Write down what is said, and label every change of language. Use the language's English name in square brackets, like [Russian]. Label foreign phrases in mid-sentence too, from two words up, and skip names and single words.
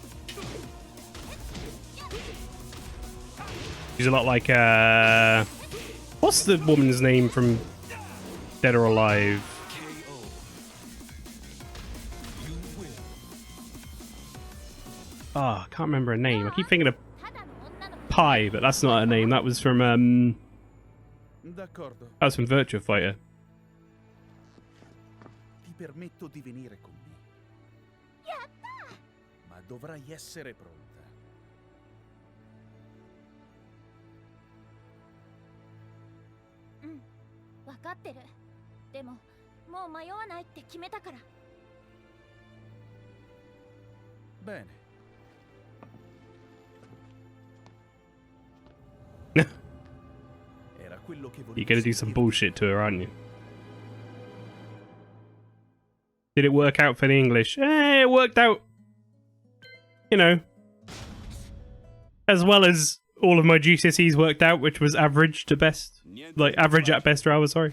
[English] He's a lot like what's the woman's name from Dead or Alive? Ah, I can't remember her name. I keep thinking of Pi, but that's not her name. That was from Virtua Fighter. [Italian] Ti permetto di venire con me. Ma dovrai essere pronta. [Japanese] 分かってる。でも、もう迷わないって決めたから。 [Italian] Bene. Era quello che volevo. [English] You're gonna do some bullshit to her, aren't you? Did it work out for the English? It worked out, you know, as well as all of my GCSEs worked out, which was average to best. Like, average at best, rather, sorry.